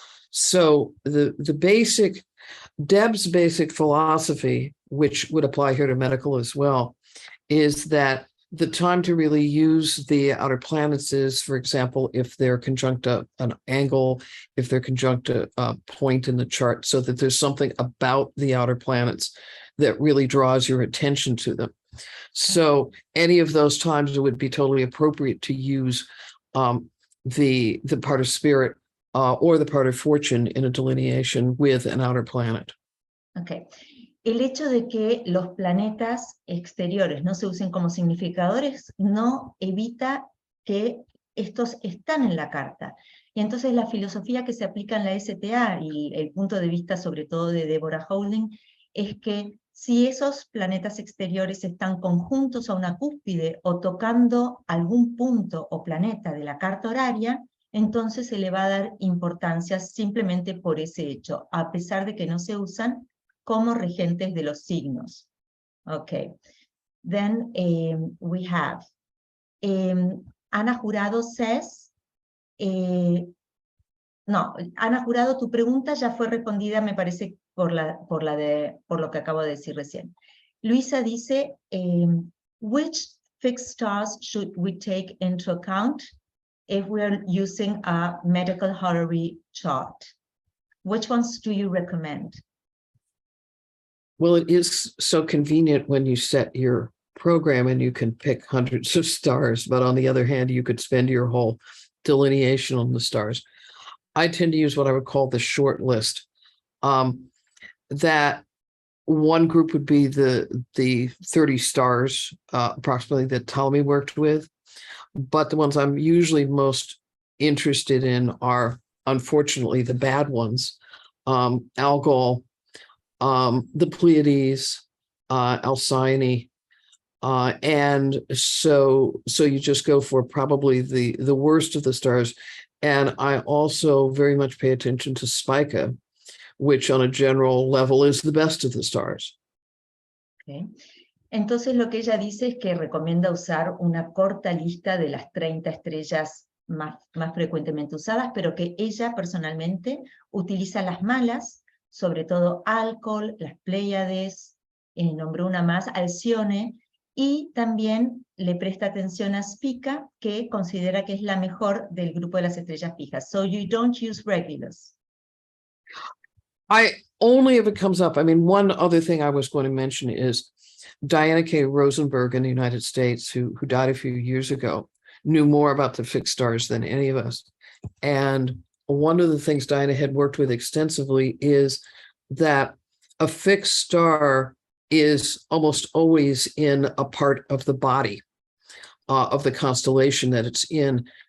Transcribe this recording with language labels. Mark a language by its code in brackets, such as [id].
[en] So Deb's basic philosophy, which would apply here to medical as well, is that the time to really use the outer planets is, for example, if they're conjunct an angle, if they're conjunct a point in the chart, so that there's something about the outer planets that really draws your attention to them. So any of those times it would be totally appropriate to use the part of spirit or the part of fortune in a delineation with an outer planet. Okay. [es] El hecho de que los planetas exteriores no se usen como significadores no evita que estos están en la carta. Y entonces la filosofía que se aplica en la STA y el punto de vista sobre todo de Deborah Houlding es que si esos planetas exteriores están conjuntos a una cúspide o tocando algún punto o planeta de la carta horaria, entonces se le va a dar importancia simplemente por ese hecho, a pesar de que no se usan como regentes de los signos. Okay. [en] Then we have Ana Jurado says, no, [es] Ana Jurado, tu pregunta ya fue respondida, me parece, por lo que acabo de decir recién. Luisa dice, [en] which fixed stars should we take into account if we are using a medical horary chart? Which ones do you recommend? Well, it is so convenient when you set your program and you can pick hundreds of stars, but on the other hand, you could spend your whole delineation on the stars. I tend to use what I would call the short list. That one group would be the 30 stars, approximately, that Ptolemy worked with. But the ones I'm usually most interested in are, unfortunately, the bad ones. Algol, the Pleiades, Alcyone, and so you just go for probably the worst of the stars. And I also very much pay attention to Spica, which on a general level is the best of the stars. Okay. [es] Entonces lo que ella dice es que recomienda usar una corta lista de las 30 estrellas más frecuentemente usadas, pero que ella personalmente utiliza las malas, sobre todo Alcol, las Pléyades, nombró una más, Alcyone, y también le presta atención a Spica, que considera que es la mejor del grupo de las estrellas fijas. [en] So you don't use regulars. I only if it comes up. I mean, one other thing I was going to mention is Diana K. Rosenberg in the United States, who died a few years ago, knew more about the fixed stars than any of us. And one of the things Diana had worked with extensively is that a fixed star is almost always in a part of the body of the constellation that it's in.